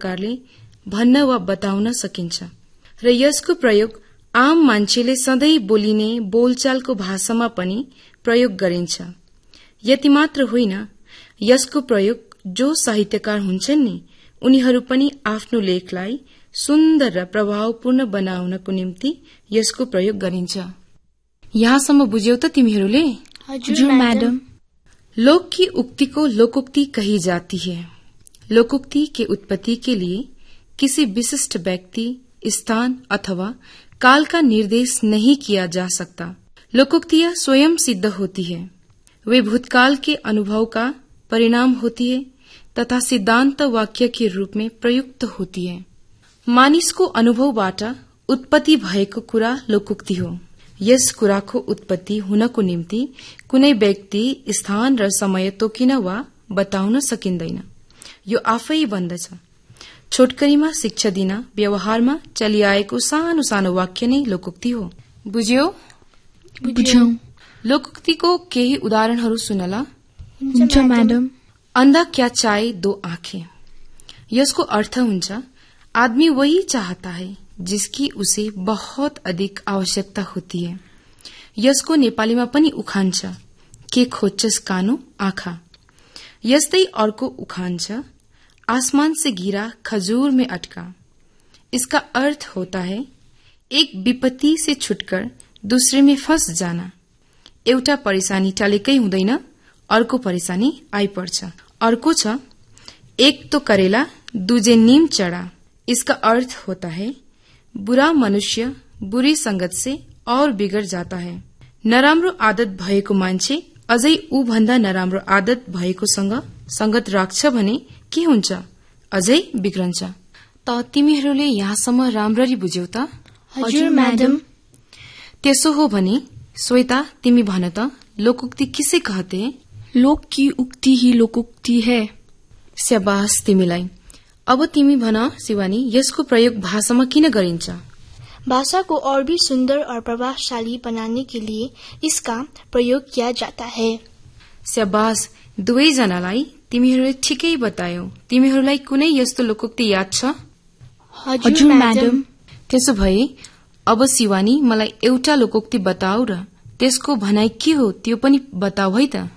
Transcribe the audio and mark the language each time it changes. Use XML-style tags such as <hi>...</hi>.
<ne>प्रकारले भन्न वा बताउन सकिन्छ र यसको प्रयोग आम मान्छेले सधैँ बोलिने बोलचालको भाषामा पनि प्रयोग गरिन्छ। यति मात्र होइन, यसको प्रयोग जो साहित्यकार हुन्छन् नि उनीहरू पनि आफ्नो लेखलाई सुन्दर र प्रभावपूर्ण बनाउनको निम्ति यसको प्रयोग गरिन्छ। यहाँसम्म बुझ्यौ त तिमीहरूले? हजुर म्याडम।</ne> <hi>लोक की उक्ति को लोकोक्ति कही जाती है। लोकोक्ति के उत्पत्ति के लिए किसी विशिष्ट व्यक्ति, स्थान अथवा काल का निर्देश नहीं किया जा सकता। लोकोक्तियां स्वयं सिद्ध होती है, वे भूतकाल के अनुभव का परिणाम होती है तथा सिद्धांत वाक्य के रूप में प्रयुक्त होती है।</hi> <ne>मानिस को अनुभव बाटा उत्पत्ति भएको कुरा लोकोक्ति हो। यस कुराको उत्पत्ति हुनको निम्ति कुनै व्यक्ति, स्थान र समय तोकिन वा बताउन सकिँदैन, यो आफै भन्दछ। छोटकरीमा शिक्षा दिन व्यवहारमा चलिआएको सानो सानो वाक्य नै लोकोक्ति हो। बुझ्यो? बुझ्यो। लोकोक्तिको केही उदाहरणहरू सुनला। हुन्छ म्याडम।</ne> <hi>अन्धा क्या चाहे दो आँखे,</hi> <ne>यसको अर्थ हुन्छ</ne> <hi>आदमी वही चाहता है जिसकी उसे बहुत अधिक आवश्यकता होती है।</hi> <ne>यसको नेपालीमा पनि उखान छ, के खोज्छस कानो आँखा। यस्तै अर्को उखान छ,</ne> <hi>आसमान से गिरा खजूर में अटका। इसका अर्थ होता है एक विपत्ति से छुटकर दूसरे में फंस जाना।</hi> <ne>एउटा परेशानी टालेकै हुँदैन, अर्को परेशानी आइपर्छ। अर्को छ,</ne> <hi>एक तो करेला दूजे नीम चढ़ा। इसका अर्थ होता है बुरा मनुष्य बुरी संगत से और बिगड़ जाता है।</hi> <ne>नराम्रो आदत भएको मान्छे अझै ऊ भन्दा नराम्रो आदत भएको संगत राख्छ भने के हुन्छ? अझै बिग्रन्छ। त तिमीहरूले यहाँसम्म राम्ररी बुझ्यौ त? हजुर म्याडम। त्यसो हो भने स्वेता तिमी भन त,</ne> <hi>लोकोक्ति किसे कहते? लोक की उक्ति ही लोकोक्ति है।</hi> <ne>स्याबास तिमीलाई। अब तिमी भन शिवानी, यसको प्रयोग भाषामा किन गरिन्छ?</ne> <hi>भाषाको अरबी सुन्दर और प्रभावशाली बनाने के लिए इसका प्रयोग किया जाता है।</hi> <ne>स्याबास दुवै जनालाई, तिमीहरूले ठिकै बतायौ। तिमीहरूलाई कुनै यस्तो लोकोक्ति याद छ? हजुर म्याडम। त्यसो भए अब शिवानी मलाई एउटा लोकोक्ति बताऊ र त्यसको भनाई के हो त्यो पनि बताऊ है त।</ne>